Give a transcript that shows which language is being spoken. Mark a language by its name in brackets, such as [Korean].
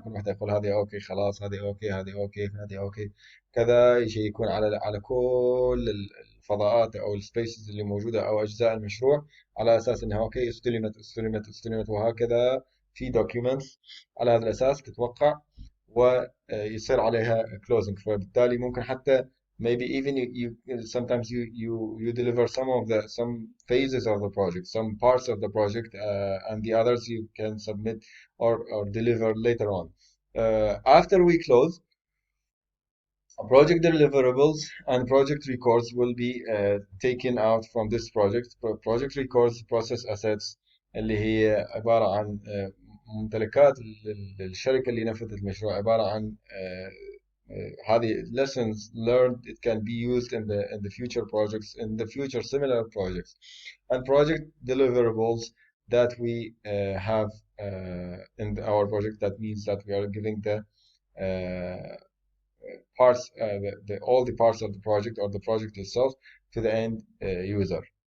[Arabic] كل واحدة يقول هذه اوكي خلاص، هذه اوكي، هذه اوكي، هذه اوكي، كذا يشيكون على كل الفضاءات او السبيسز اللي موجودة او اجزاء المشروع، على اساس انها اوكي استلمت وهكذا. في دوكيومنتس على هذا الاساس تتوقع ويصير عليها closing. فبالتالي ممكن حتى [English] maybe even sometimes you deliver some phases of the project, some parts of the project, and the others you can submit or deliver later on. After we close, project deliverables and project records will be taken out from this project. Project records process assets [Arabic] اللي هي عبارة عن ممتلكات الشركة اللي نفذت المشروع، عبارة عن هذه [English] lessons learned. It can be used in the future projects, in the future similar projects. And project deliverables that we have in our project, that means that we are giving the parts, all the parts of the project or the project itself to the end user.